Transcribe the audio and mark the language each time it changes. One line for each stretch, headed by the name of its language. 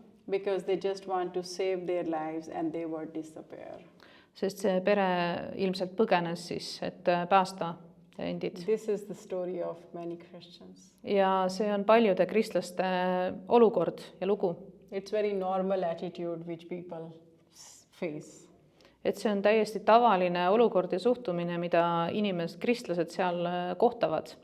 English: Because they just want to save their lives and they would disappear.
Estonian: Sest see pere ilmselt põgenes siis, et päästa endid.
English: This is the story of many Christians.
Estonian: Ja see on paljude kristlaste olukord ja lugu.
English: It's very normal attitude which people face.
Estonian: Et see on täiesti tavaline olukord ja suhtumine, mida kristlased seal kohtavad.